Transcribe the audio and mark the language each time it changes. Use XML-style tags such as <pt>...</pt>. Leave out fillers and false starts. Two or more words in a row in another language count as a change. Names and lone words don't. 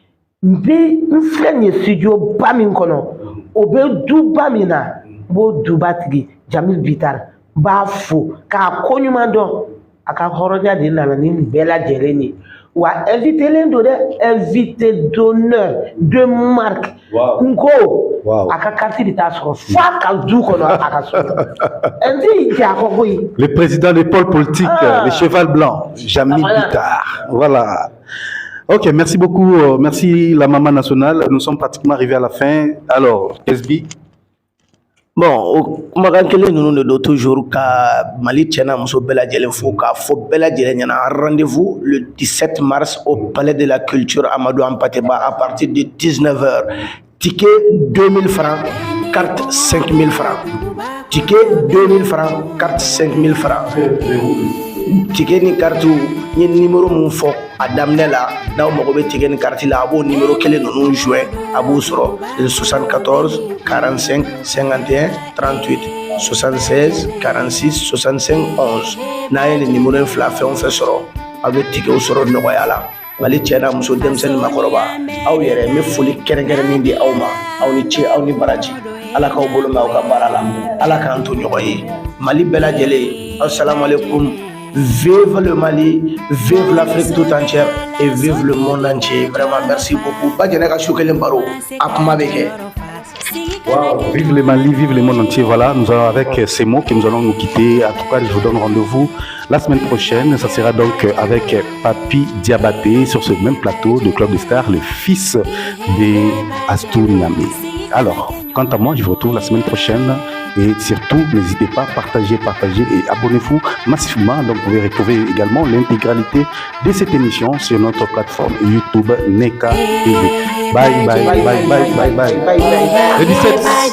<bm>n filɛ nin ye studio ba min kɔnɔ o bɛ duba min na n b'o duba tigi Jamil Bitar n b'a fo k'a ko ɲuman dɔn a ka hɔrɔnya de nana ni nin bɛɛ lajɛlen ye wa invité len do dɛ</bm> <fr>invité d'honneur de marque</fr> <bm>n ko a ka carte bɛ taa sɔrɔ f'a ka du kɔnɔ a ka so n tɛ ja kɔ koyi.</bm> <fr>Le président des pôles politiques, le cheval blanc, Jamil Bitar. Voilà. Ok, merci beaucoup. Merci la maman nationale. Nous sommes pratiquement arrivés à la fin. Alors, SB. Bon,</fr> <bm>kumakan kelen ninnu de don toujours ka Mali cɛ n'a muso bɛɛ lajɛlen fo k'a fɔ bɛɛ lajɛlen ɲɛna</bm> <fr>rendez-vous le 17 mars au palais de la culture Amadou Hampâté-Bâ à partir de 19h. Ticket 2000 francs, carte 5000 francs. Ticket 2000 francs, carte 5000 francs.</fr> <bm>Ticket ni carte ni numéro mun fɔ a daminɛ la n'aw mago bɛ ticket ni carte la a b'o numéro kelen ninnu jouer a b'o sɔrɔ 74 45 51 38 76 46 65 11 n'a ye nin numéro in fila fɛn o fɛn sɔrɔ aw bɛ ticketw sɔrɔ nɔgɔya la Mali cɛ n'a muso denmisɛnnin makɔrɔba aw yɛrɛ n bɛ foli kɛrɛnkɛrɛnnen di aw ma aw ni ce aw ni baraji Ala k'aw bolo mɛn aw ka baara la Ala k'an to ɲɔgɔn ye Mali bɛɛ lajɛlen</bm> <ar>السلام عليكم.</ar> <fr>Vive le Mali, vive l'Afrique tout entière et vive le monde entier. Vraiment, merci beaucoup. Wow, vive le Mali, vive le monde entier. Voilà, nous allons avec ces mots que nous allons nous quitter. En tout cas, je vous donne rendez-vous la semaine prochaine. Ça sera donc avec Papi Diabaté sur ce même plateau de Club des Stars, le fils de Astou Niamé. Alors, quant à moi, je vous retrouve la semaine prochaine. Et surtout, n'hésitez pas à partager et abonnez-vous massivement. Donc, vous pouvez retrouver également l'intégralité de cette émission sur notre plateforme YouTube Neka TV.</fr> <en>Bye, bye, bye, bye, bye, bye, bye.</en> <fr>Le 17.</fr>